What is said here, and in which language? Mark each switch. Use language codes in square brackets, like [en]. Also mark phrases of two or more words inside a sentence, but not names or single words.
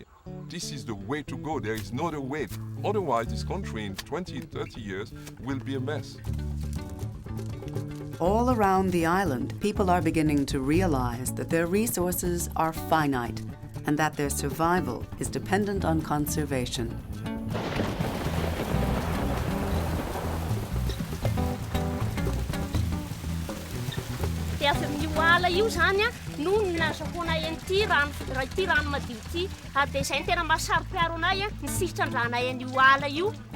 [en] This is the way to go. There is no other way. Otherwise, this country in 20, 30 years will be a mess. All around the island, people are beginning to realize that their resources are finite and that their survival is dependent on conservation. [mg] Avy amin'ny oala io zany a no nazahoana ity rano madio ity ary dia izay ny tena mahasarika anay a ny sitrandranay an'io oala io.